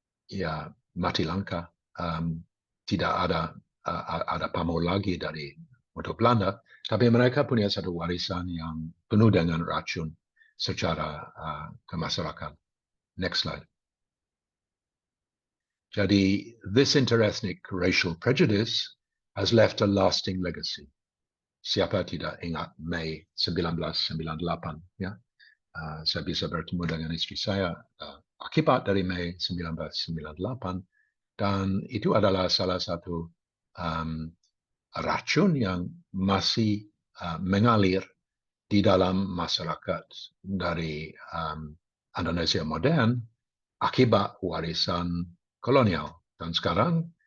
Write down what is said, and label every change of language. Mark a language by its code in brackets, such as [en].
[id] ya mati langka, tidak ada pamor lagi dari untuk Belanda, tapi mereka punya satu warisan yang penuh dengan racun secara kemasyarakatan. [en] Next slide. Jadi, this interethnic racial prejudice has left a lasting legacy. [id] Siapa tidak ingat Mei 1998, ya? Saya bisa bertemu dengan istri saya akibat dari Mei 1998, dan itu adalah salah satu racun yang masih mengalir di dalam masyarakat dari Indonesia modern akibat warisan kolonial. Dan sekarang